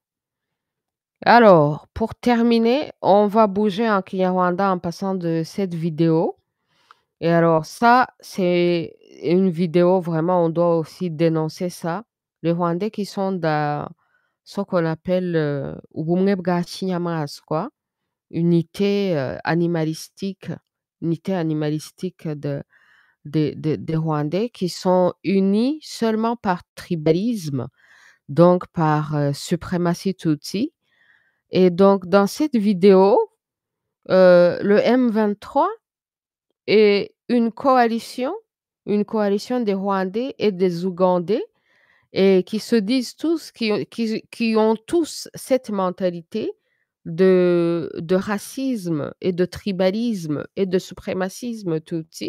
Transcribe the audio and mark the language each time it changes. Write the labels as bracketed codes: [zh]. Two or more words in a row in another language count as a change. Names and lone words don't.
[fr] Alors, pour terminer, on va bouger en Kinyarwanda en passant de cette vidéo. Et alors ça, c'est une vidéo vraiment, on doit aussi dénoncer ça. Les Rwandais qui sont dans ce qu'on appelle [rw] ubumwe bwa kinyamaswa, [fr] unité animalistique, unité animalistique des Rwandais qui sont unis seulement par tribalisme, donc par suprématie Tutsi. Et donc, dans cette vidéo, le M23 est une coalition des Rwandais et des Ougandais et qui se disent tous, qui ont tous cette mentalité de racisme et de tribalisme et de suprémacisme Tutsi.